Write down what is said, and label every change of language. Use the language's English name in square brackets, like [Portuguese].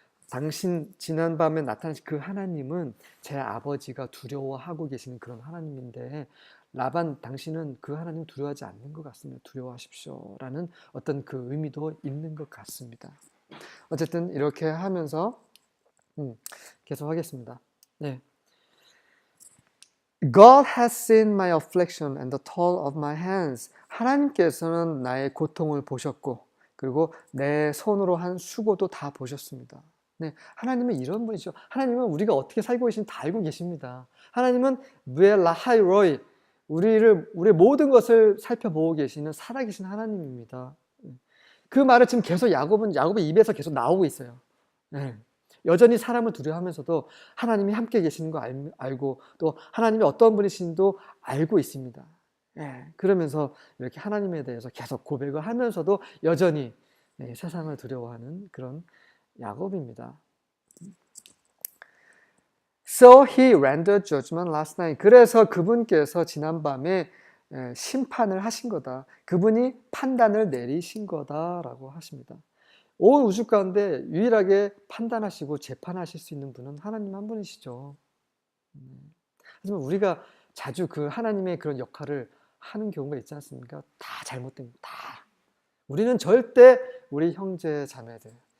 [Korean] 당신 지난밤에 나타나신 그 하나님은 제 아버지가 두려워하고 계시는 그런 하나님인데 라반 당신은 그 하나님 두려워하지 않는 것 같습니다. 두려워하십시오 라는 어떤 그 의미도 있는 것 같습니다. 어쨌든 이렇게 하면서 계속 하겠습니다. 네. [English] God has seen my affliction and the toil of my hands. [Korean] 하나님께서는 나의 고통을 보셨고 그리고 내 손으로 한 수고도 다 보셨습니다. 네, 하나님은 이런 분이죠. 하나님은 우리가 어떻게 살고 계신지 다 알고 계십니다. 하나님은 무엘라하이로이 우리의 모든 것을 살펴보고 계시는 살아계신 하나님입니다. 그 말을 지금 계속 야곱의 입에서 계속 나오고 있어요. 네. 여전히 사람을 두려워하면서도 하나님이 함께 계시는 거 알고 또 하나님이 어떤 분이신지도 알고 있습니다. 네. 그러면서 이렇게 하나님에 대해서 계속 고백을 하면서도 여전히 세상을 두려워하는 그런 야곱입니다. [English] So he rendered judgment last night. [Korean] 그래서 그분께서 지난밤에 심판을 하신 거다. 그분이 판단을 내리신 거다라고 하십니다. 온 우주 가운데 유일하게 판단하시고 재판하실 수 있는 분은 하나님 한 분이시죠. 하지만 우리가 자주 그 하나님의 그런 역할을 하는 경우가 있지 않습니까? 다 잘못됩니다. 다. 우리는 절대 우리 형제 자매들